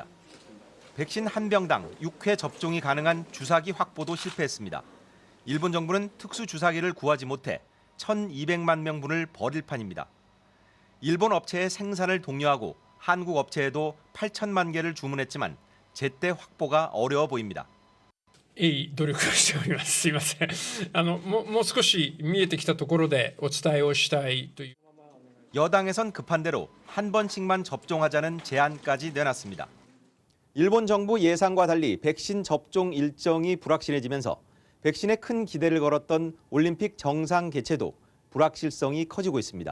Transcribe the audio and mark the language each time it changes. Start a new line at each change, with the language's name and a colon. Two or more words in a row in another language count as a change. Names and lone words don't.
Korean: 백신 한 병당 6회 접종이 가능한 주사기 확보도 실패했습니다. 일본 정부는 특수 주사기를 구하지 못해 1,200만 명분을 버릴 판입니다. 일본 업체의 생산을 독려하고 한국 업체에도 8천만 개를 주문했지만 제때 확보가 어려워 보입니다.
Japanese: いい努力をしております。すいません。もう少し見えてきたところでお伝えをしたいという。
Korean: 여당에선 급한 대로 한 번씩만 접종하자는 제안까지 내놨습니다. 일본 정부 예상과 달리 백신 접종 일정이 불확실해지면서 백신에 큰 기대를 걸었던 올림픽 정상 개최도 불확실성이 커지고 있습니다.